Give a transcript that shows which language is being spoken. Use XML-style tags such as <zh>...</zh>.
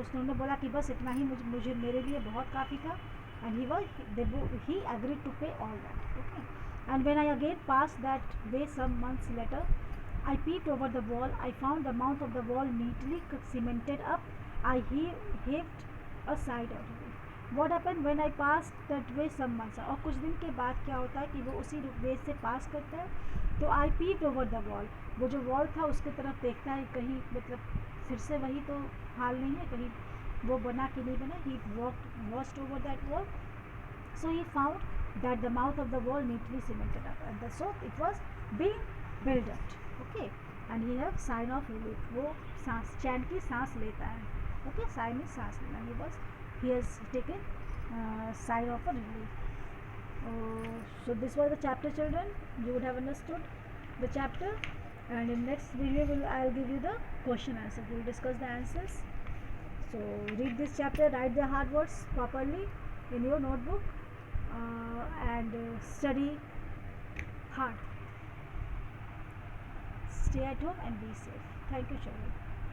<hi>उसने बोला कि बस इतना ही मुझे मेरे लिए बहुत काफ़ी था, and he agreed to pay all that.</hi> <en>Okay. And when I again passed that way some months later, I peeped over the wall. I found the mouth of the wall neatly cemented up. I heaved a sigh out of it. What happened when I passed that way some months?</en> <hi>और कुछ दिन के बाद क्या होता है कि वो उसी वे से पास करता है, तो</hi> <en>I peeped over the wall.</en> <hi>वो जो वॉल था उसकी तरफ देखता है, कहीं मतलब फिर से वही तो हाल नहीं है, कहीं वो बना कि नहीं बना.</hi> <en>He watched over that wall. So he found that the mouth of the wall neatly cemented up, and so it was being built up. Okay. And he have sign of relief.</en> <hi>वो सांस चैन की सांस लेता है.</hi> <en>Okay. Sign is</en> <hi>सांस लेना.</hi> <en>He has taken sign of a relief. So this was the chapter, children. You would have understood the chapter, and in next video I'll give you the question answer. We will discuss the answers. So read this chapter, write the hard words properly in your notebook, and study hard. Stay at home and be safe. Thank you, children.</en>